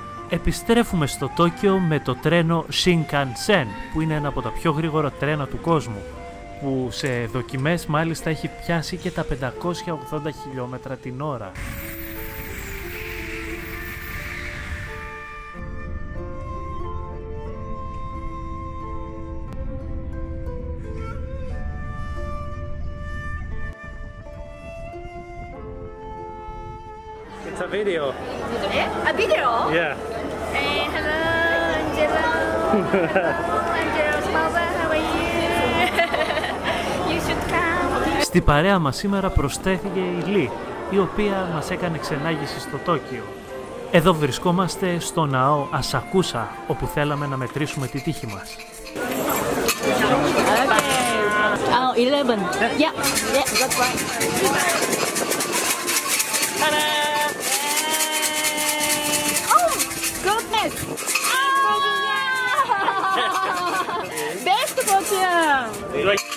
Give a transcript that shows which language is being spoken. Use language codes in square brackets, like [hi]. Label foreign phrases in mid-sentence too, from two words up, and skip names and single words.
[el] Επιστρέφουμε στο Τόκιο με το τρένο Shinkansen, που είναι ένα από τα πιο γρήγορα τρένα του κόσμου, που σε δοκιμές μάλιστα έχει πιάσει και τα 580 χιλιόμετρα την ώρα. [en] It's a video. A video? Yeah. Hello, Angelo. Angelo Smauza, how are you? You should come. [el] Στη παρέα μας σήμερα προσθέθηκε η Λί, η οποία μας έκανε ξενάγηση στο Τόκιο. Εδώ βρισκόμαστε στο ναό Ασακούσα, όπου θέλαμε να μετρήσουμε τη τύχη μας. [en] Oh, 11. Yeah, that's right. Oh, goodness! Best fortune!